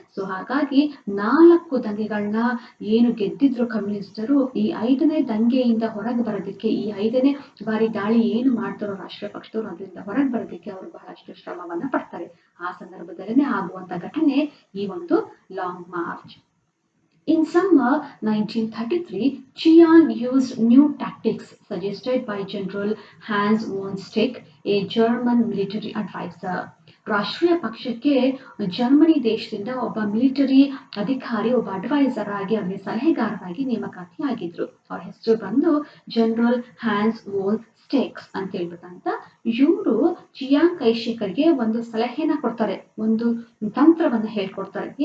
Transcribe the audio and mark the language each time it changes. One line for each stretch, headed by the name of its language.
Kannada: So ಹಾಗಾಗಿ 4 ದಂಗೆಗಳನ್ನ ಏನು ಗೆದ್ದಿದ್ರು ಕಮ್ಯುನಿಸ್ಟರು, ಈ 5ನೇ ದಂಗೆಯಿಂದ ಹೊರಗೆ ಬರೋದಕ್ಕೆ, ಈ 5ನೇ ಬಾರಿ ದಾಳಿ ಏನು ಮಾಡ್ತಾರೋ ರಾಷ್ಟ್ರೀಯ ಪಕ್ಷದವರು ಅದರಿಂದ ಹೊರಗೆ ಬರೋದಕ್ಕೆ ಅವರು ಬಹಳಷ್ಟು ಶ್ರಮವನ್ನ ಪಡ್ತಾರೆ. ಆ ಸಂದರ್ಭದಲ್ಲೇ ಆಗುವಂತ ಘಟನೆ ಈ ಒಂದು long March.
English: In summer 1933, Chiang used new tactics suggested by General Hans von Stick, a German military advisor.
Kannada: ರಾಷ್ಟ್ರೀಯ ಪಕ್ಷಕ್ಕೆ ಜರ್ಮನಿ ದೇಶದಿಂದ ಒಬ್ಬ ಮಿಲಿಟರಿ ಅಧಿಕಾರಿ, ಒಬ್ಬ ಅಡ್ವೈಸರ್ ಆಗಿ, ಅವರಿಗೆ ಸಲಹೆಗಾರರಾಗಿ ನೇಮಕಾತಿ ಆಗಿದ್ರು. ಅವ್ರ ಹೆಸರು ಬಂದು ಜನರಲ್ ಹ್ಯಾನ್ಸ್ ವೋನ್ ಸ್ಟೇಕ್ಸ್ ಅಂತ ಹೇಳ್ಬಿಟ್ಟಂತ. ಇವರು ಚಿಯಾಂಗ್ ಕೈಶೆಕರ್ಗೆ ಒಂದು ಸಲಹೆನ ಕೊಡ್ತಾರೆ, ಒಂದು ತಂತ್ರವನ್ನ ಹೇಳ್ಕೊಡ್ತಾರೆ.